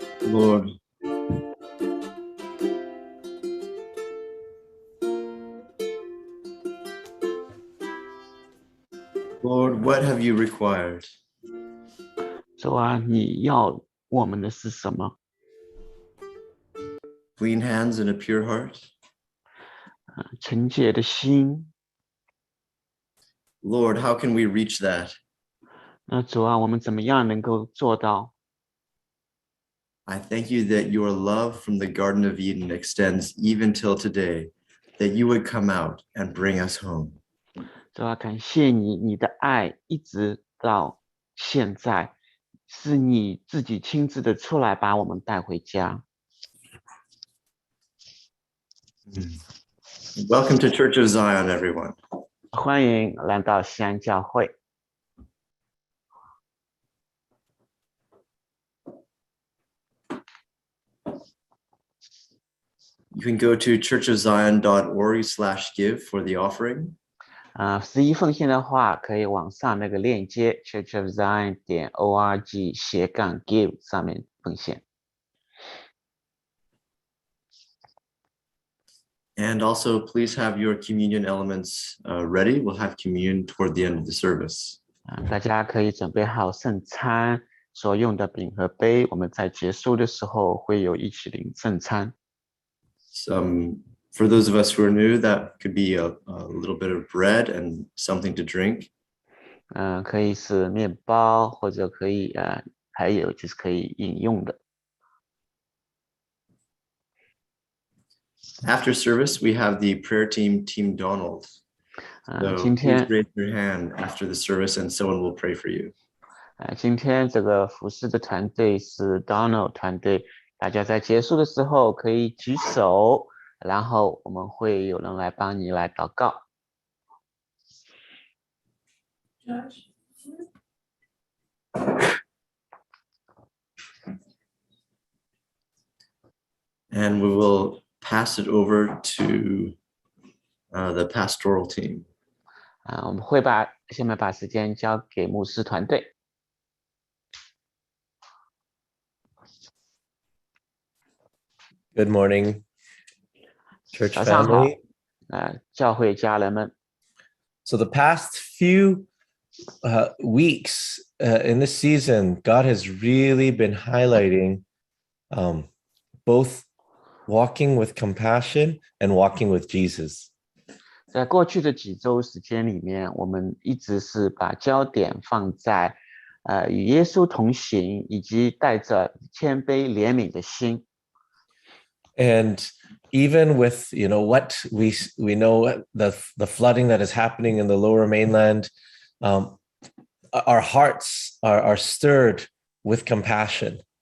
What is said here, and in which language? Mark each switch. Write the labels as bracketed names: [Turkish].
[English] Lord, Lord, what have you required? [Chinese] 主啊，你要我们的是什么？ [English] Clean hands and a pure heart? [Chinese] 纯洁的心。 [English] Lord, how can we reach that? [Chinese] 那主啊，我们怎么样能够做到？ [English] I thank you that your love from the Garden of Eden extends even till today, that you would come out and bring us home. [Chinese] 主啊，感谢你，你的爱一直到现在，是你自己亲自的出来把我们带回家。 [English] Welcome to Church of Zion, everyone. [Chinese] 欢迎来到西安教会。 [English] You can go to churchofzion.org/give for the offering. [Chinese] 11奉献的话，可以往上那个链接 churchofzion.org/give 上面奉献。 [English] And also, please have your communion elements ready. We'll have communion toward the end of the service. [Chinese] 大家可以准备好圣餐所用的饼和杯，我们在结束的时候会有一起领圣餐。 [English] For those of us who are new, that could be a little bit of bread and something to drink. [Chinese] 可以是面包，或者可以还有就是可以饮用的。 [English] After service, we have the prayer team, Team Donald. So [Chinese] 今 [English] please [Chinese] 天 [English] raise your hand after the service and someone will pray for you. [Chinese] 今天这个服饰的团队是 Donald 团队，大家在结束的时候可以举手，然后我们会有人来帮你来祷告。 [English] And we will pass it over to the pastoral team. [Chinese] 我们会下面把时间交给牧师团队。 [English] Good morning, church [Chinese] 早上好 [English] family. [Chinese] 教会家人们。 [English] So the past few weeks in this season, God has really been highlighting both walking with compassion and walking with Jesus. [Chinese] 在过去的几周时间里面，我们一直是把焦点放在与耶稣同行，以及带着谦卑怜悯的心。 [English] And even with what we know, the flooding that is happening in the Lower Mainland, our hearts are stirred with compassion.